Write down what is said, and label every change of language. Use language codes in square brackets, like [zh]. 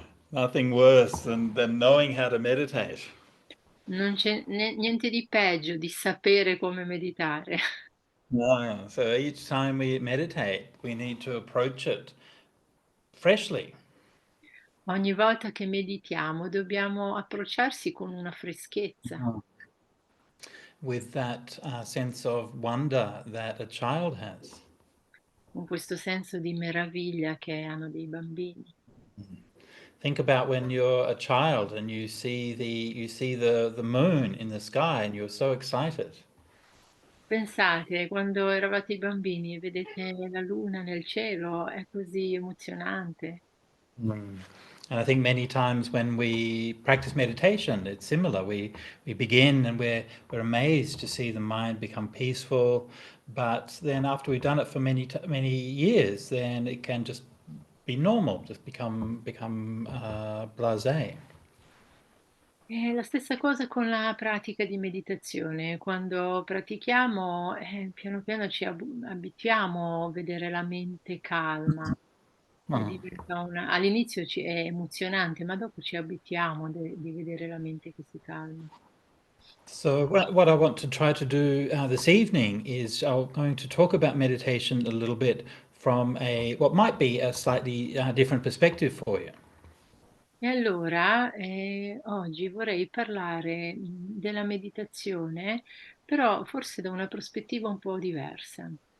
[en] Nothing worse than knowing how to meditate. [it] Non c'è niente di peggio di sapere come meditare. [en] No, so each time we meditate, we need to approach it freshly. [it] Ogni volta che meditiamo dobbiamo approcciarsi con una freschezza. [en] With that sense of wonder that a child has. [it] Con questo senso di meraviglia che hanno dei bambini. [en] Think about when you're a child and you see the moon in the sky and you're so excited. [it] Pensate, quando eravate bambini e vedete la luna nel cielo, è così emozionante. [en] And I think many times when we practice meditation, it's similar. We begin and we're amazed to see the mind become peaceful, but then after we've done it for many years, then it can just be normal, just become blasé. [it] È la stessa cosa con la pratica di meditazione. Quando pratichiamo, piano piano ci abituiamo a vedere la mente calma. All'inizio è emozionante, ma dopo ci abituiamo di vedere la mente che si calma. [en] So what I want to try to do this evening is I'm going to talk about meditation a little bit from what might be a slightly different perspective for you. [it] E allora oggi vorrei parlare della meditazione, però forse da una prospettiva un po' diversa.